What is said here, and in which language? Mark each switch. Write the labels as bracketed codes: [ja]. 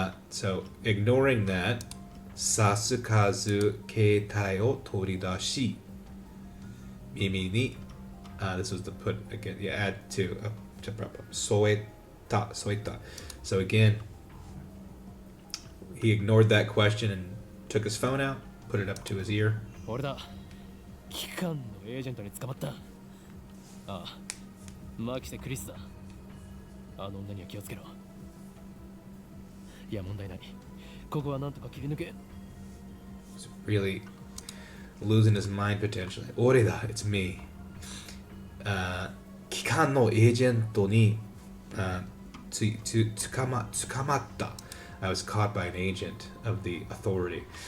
[en] So ignoring that, [ja] さすかず携帯を取り出し、耳に、 [en] this was the put again, add to, [ja] 添えた。 [en] So again, he ignored that question and took his phone out, put it up to his ear. [ja] 俺だ。機関のエージェントに捕まった。マキセ・クリスだ。あの女には気をつけろ。いや、問題ない。ここはなんとか切り抜け。 [en] He's really losing his mind potentially. [ja] 俺だ, [en] it's me. [ja] 機関のエージェントに、捕まった。 [en] I was caught by an agent of the authority.